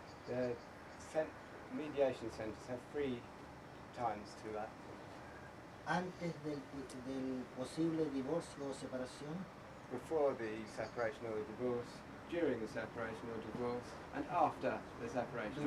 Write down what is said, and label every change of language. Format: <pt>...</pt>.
<en>The mediation centres have 3 times to act.</en> <es>Antes del posible divorcio o separación,</es> <en>Before the separation or the divorce, during the separation or divorce, and after the separation or</en>